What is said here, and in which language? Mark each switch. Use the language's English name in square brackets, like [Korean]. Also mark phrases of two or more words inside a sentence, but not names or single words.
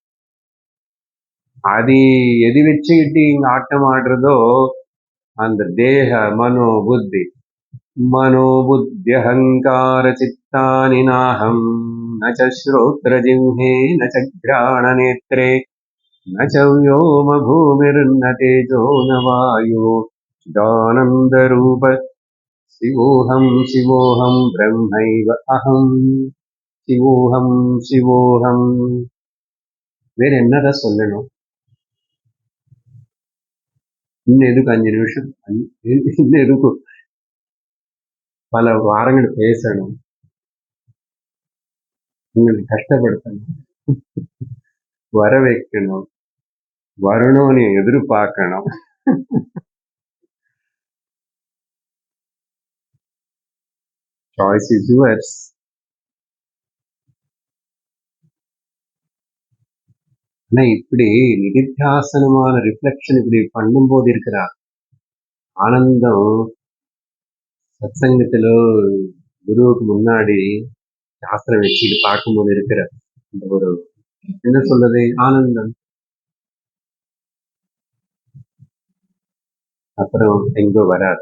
[Tamil] அது எது வச்சுக்கிட்டு இங்க ஆட்டம் ஆடுறதோ அந்த [Sanskrit] देह मनोबुद्धि अहङ्कार चित्तानि नाहं न श्रोत्र जिह्वे न घ्राण नेत्रे न व्योम भूमिर्न तेजो न वायु चिदानंद रूप शिवोहम ब्रह्मैव अहम சிவோகம். [Tamil] வேற என்னதான் சொல்லணும்? இன்னும் எதுக்கு 5 நிமிஷம், இன்னும் எதுக்கு பல வாரங்கள் பேசணும், உங்களுக்கு கஷ்டப்படுத்தணும், வர வைக்கணும், வரணும்னு எதிர்பார்க்கணும். [English] Choice is yours. [Tamil] ஆனா இப்படி நிதித்தியாசனமான ரிஃப்ளெக்ஷன் இப்படி பண்ணும்போது இருக்கிற ஆனந்தம், சத்சங்கத்திலோ குருவுக்கு முன்னாடி சாஸ்திரம் வச்சுட்டு பார்க்கும்போது இருக்கிற இந்த ஒரு என்ன சொல்றது ஆனந்தம், அப்புறம் எங்கோ வராது.